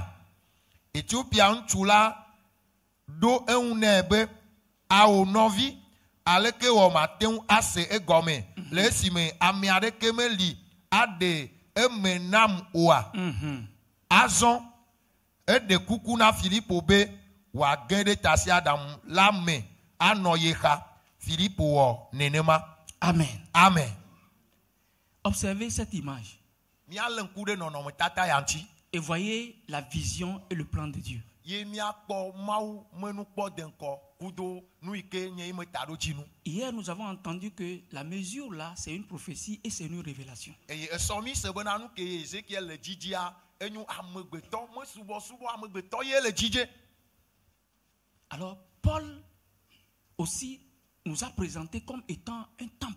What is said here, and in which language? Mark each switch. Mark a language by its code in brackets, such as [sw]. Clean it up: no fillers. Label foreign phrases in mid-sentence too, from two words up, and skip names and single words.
[ee] Etiopia ŋutsu la ɖo eŋu nɛ be awò nɔvi aleke wɔ mate ŋu ase egɔme le esime ame aɖeke meli aɖe eme nam oa. Azɔ eɖe kuku na Filipo be wòage ɖe tasiaɖaŋu la me anɔ ye xa. Filipo wɔ nenema. Amen. Amen. [fr] Observez cette image [ee] Míalé ŋku ɖe nɔnɔmetata ya ŋuti. [fr] et voyez la vision et le plan de Dieu. Hier, nous avons entendu que la mesure là, c'est une prophétie et c'est une révélation. Alors, Paul aussi nous a présenté comme étant un temple.